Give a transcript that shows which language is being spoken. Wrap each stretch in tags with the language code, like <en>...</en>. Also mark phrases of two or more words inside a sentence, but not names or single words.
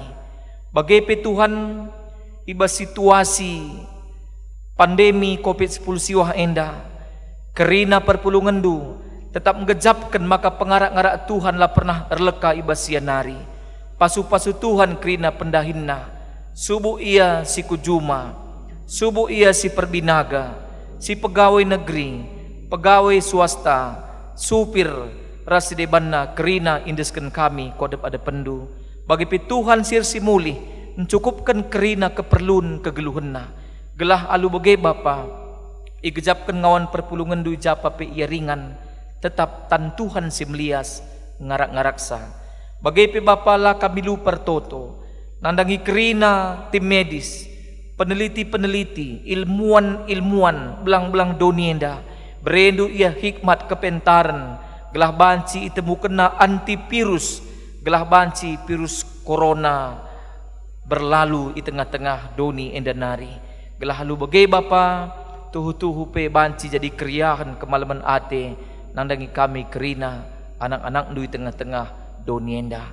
<btx>Bagai pe Tuhan ibas situasi pandemi COVID-19 siwah enda, kerina perpulungan du tetap menggejapkan maka pengarak-ngarak Tuhan lah pernah erleka ibas sianari. Pasu-pasu Tuhan kerina pendahinna, subuh ia si kujuma, subuh ia si perbinaga, si</btx> <id>pegawai negeri, pegawai swasta,</id> <btx>supir, rasidebanna kerina indesken kami kodep ada pendu. Bagi pi Tuhan sir si mulih, mencukupkan kerina keperluan kegeluhenna. Gelah alu bege Bapa, igejapkan ngawan perpulungan du japa pe ia ringan, tetap tan Tuhan si melias ngarak-ngaraksa. Bagai pe Bapa lah kami lu pertoto, nandangi kerina</btx> <id>tim medis, peneliti-peneliti, ilmuwan-ilmuwan,</id> <btx>belang-belang donienda, berendu ia hikmat kepentaran, gelah banci itemu kena antivirus, gelah banci virus corona berlalu di tengah-tengah doni endanari. Gelah lu bagai Bapa, tuhu-tuhu pe banci jadi keriahan kemalaman ate, nandangi kami kerina anak-anak du di tengah-tengah donienda.</btx>